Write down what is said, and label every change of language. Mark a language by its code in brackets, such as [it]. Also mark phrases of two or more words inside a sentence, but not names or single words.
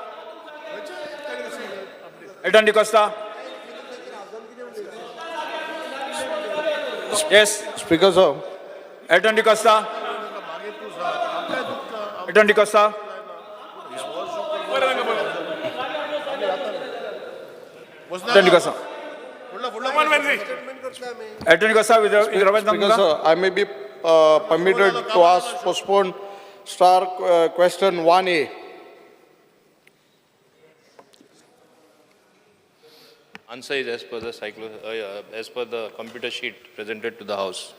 [en] Elton de Costa. Yes. Speaker sir Elton de Costa. Elton de Costa. Elton de Costa. Elton de Costa with Ravaj Speaker, Namga. sir, I may be permitted to ask postpone star question 1A. Answer is as per the computer sheet presented to the House.